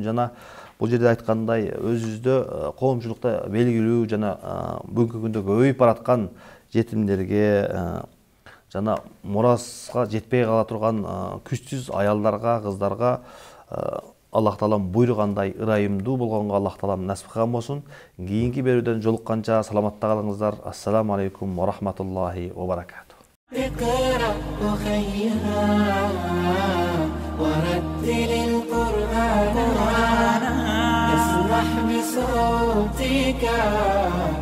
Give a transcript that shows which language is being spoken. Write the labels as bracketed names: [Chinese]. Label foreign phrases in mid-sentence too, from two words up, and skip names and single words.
[Kyrgyz] Жана бул жерде айткандай өзүбүздө коомчулукта белгилүү жана бүгүнкү күндө көбөйүп бараткан жетимдерге жана мураска жетпей кала турган күчсүз аялдарга, кыздарга Аллах Таалам буйругандай ырайымдуу болгонго Аллах Таалам насип кылган болсун. Кийинки берүүдөн жолукканча саламатта калыңыздар. [Arabic] السلام عليكم ورحمة الله وبركاته. اقرأ أخيها ورتل القرآن اسمح بصوتك